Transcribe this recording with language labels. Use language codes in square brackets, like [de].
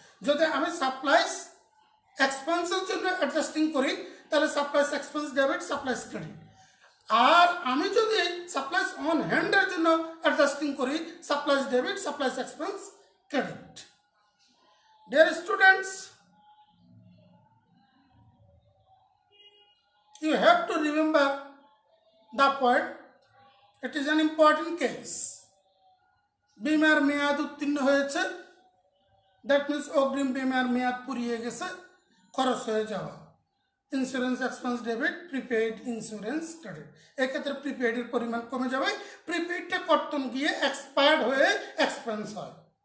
[bn] যদি আমি সাপ্লাইস এক্সপেন্সের জন্য অ্যাডজাস্টিং করি তাহলে supplies expense debit, supplies credit. আর আমি যদি সাপ্লাইস অন হ্যান্ডের জন্য অ্যাডজাস্টিং করি supplies debit, supplies expense credit. [en] Dear students, you have to remember the point. It is an important case. [bn] বিমার মেয়াদ উত্তীর্ণ হয়েছে, [en] that means [bn] অগ্রিম বিমার মেয়াদ পুরিয়ে গেছে, খরচ হয়ে যাওয়া। Insurance expense debit, prepaid insurance credit. এক্ষেত্রে প্রিপেইডের পরিমাণ কমে যাবে, প্রিপেইডটা কর্তন গিয়ে এক্সপায়ার্ড হয়ে এক্সপেন্স হয়।